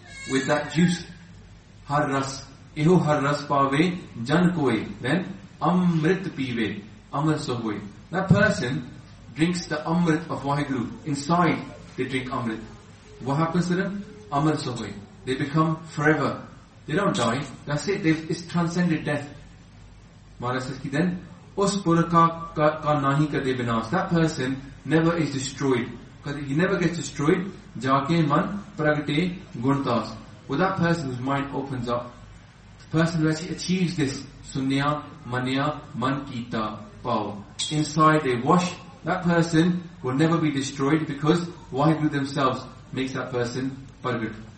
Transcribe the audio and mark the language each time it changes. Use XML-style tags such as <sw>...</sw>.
<en>With that juice.</en> <pa>Har ras. Eho har ras paave jan koe.</pa> <en>Then,</en> <pa>amrit piwe. Amrit sohoe.</pa> <en>That person drinks the amrit of Vaheguru. Inside, they drink amrit. What happens to them?</en> <pa>Amrit sohoe.</pa> <en>They become forever. They don't die. That's it. It's transcended death. Maharaj says,</en> <pa>ਕਿ then, ਉਸ ਪੁਰਖ ਕਾ ਨਾਹੀ ਕਦੇ ਬਿਨਾਸ.</pa> <en>That person never is destroyed. Because he never gets destroyed.</en> <pa>Jaake man pragate guntas.</pa> <en>Well, that person whose mind opens up, the person who actually achieves this,</en> <pa>sunya manya man kita pao.</pa> <en>Inside they wash. That person will never be destroyed because Vaheguru themselves makes that person pragate.</en>